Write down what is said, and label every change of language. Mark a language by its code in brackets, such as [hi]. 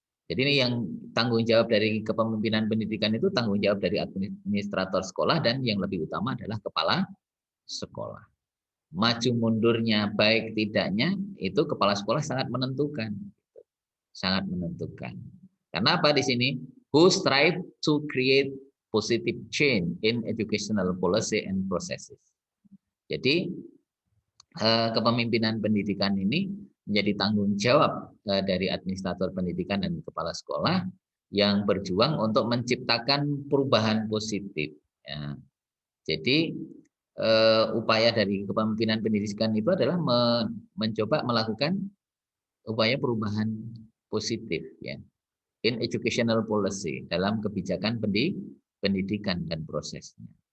[id] Jadi ini yang tanggung jawab dari kepemimpinan pendidikan itu tanggung jawab dari administrator sekolah, dan yang lebih utama adalah kepala sekolah. Maju mundurnya, baik tidaknya, itu kepala sekolah sangat menentukan. Sangat menentukan. Karena apa di sini? [en] Who strive to create positive change in educational policy and processes. [id] Jadi kepemimpinan pendidikan ini menjadi tanggung jawab dari administrator pendidikan dan kepala sekolah yang berjuang untuk menciptakan perubahan positif. Ya. Jadi upaya dari kepemimpinan pendidikan itu adalah mencoba melakukan upaya perubahan positif, ya, [en] in educational policy, [id] dalam kebijakan pendidikan dan prosesnya.